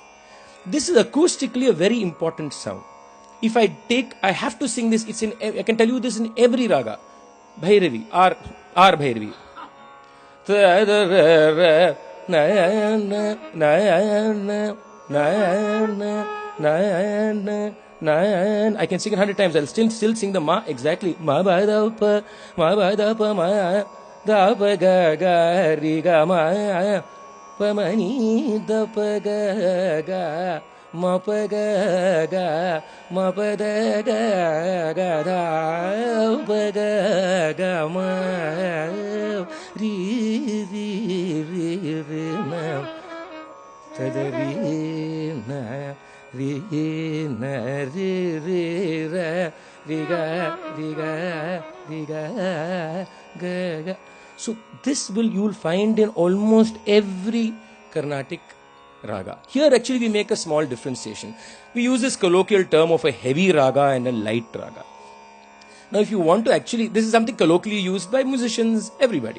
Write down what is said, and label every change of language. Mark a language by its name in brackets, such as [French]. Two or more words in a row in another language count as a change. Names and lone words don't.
[English] This is acoustically a very important sound. If I have to sing this, I can tell you this in every raga. Bhairavi, R Bhairavi. I can sing it 100 times. I'll still sing the ma exactly. Ma ba da pa ma da pa ga ga ri ga ma pa ma ni da pa ga ma pa ga ma pa da ga da pa ga ma ri na ta da ri na ri na ri ra ri ga ga. So this you'll find in almost every Carnatic raga. Here actually we make a small differentiation. We use this colloquial term of a heavy raga and a light raga. Now if you want to this is something colloquially used by musicians, everybody.